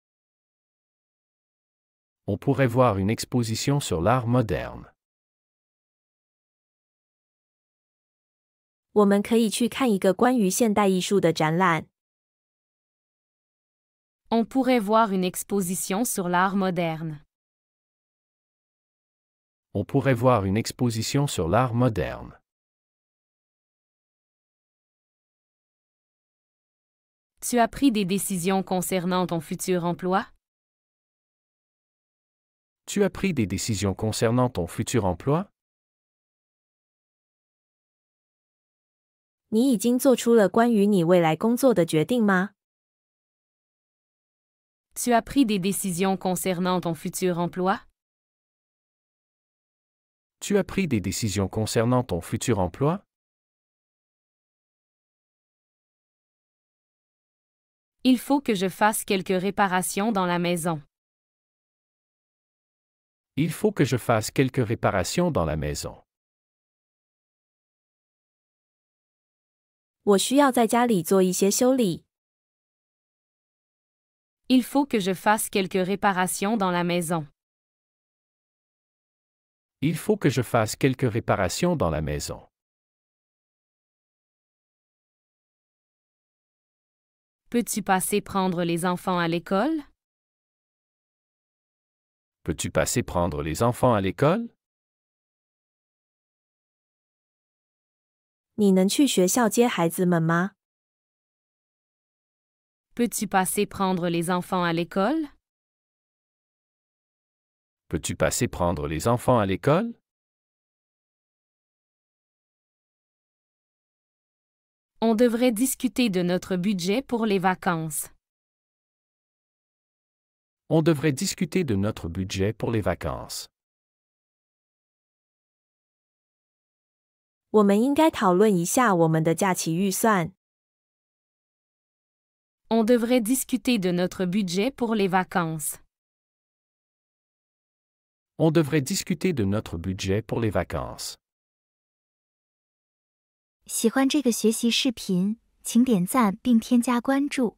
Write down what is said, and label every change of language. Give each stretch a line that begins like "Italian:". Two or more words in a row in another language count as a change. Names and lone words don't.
French: On pourrait voir une exposition sur l'art moderne.
Chinese: 我们可以去看一个关于现代艺术的展览。
French: On pourrait voir une exposition sur l'art moderne. On pourrait voir une exposition sur l'art moderne. Tu as pris des décisions concernant ton futur emploi? Tu as pris des décisions concernant ton futur emploi?
Chinese: 你已经做出了关于你未来工作的决定吗？
French: Tu as pris des décisions concernant ton futur emploi? Tu as pris des décisions concernant ton futur emploi? Il faut que je fasse quelques réparations dans la maison. Il faut que je fasse quelques réparations dans la maison.
Chinese: 我需要在家里做一些修理。
French: Il faut que je fasse quelques réparations dans la maison. Il faut que je fasse quelques réparations dans la maison. Peux-tu passer prendre les enfants à l'école? Peux-tu passer prendre les enfants à l'école?
Chinese: 你能去学校接孩子们吗？
French: Peux-tu passer prendre les enfants à l'école? Peux-tu passer prendre les enfants à l'école? On devrait discuter de notre budget pour les vacances. On devrait discuter de notre budget pour les vacances.
Chinese: 我们应该讨论一下我们的假期预算。
French: On devrait discuter de notre budget pour les vacances. On devrait discuter de notre budget pour les vacances.
Chinese: 喜欢这个学习视频，请点赞并添加关注。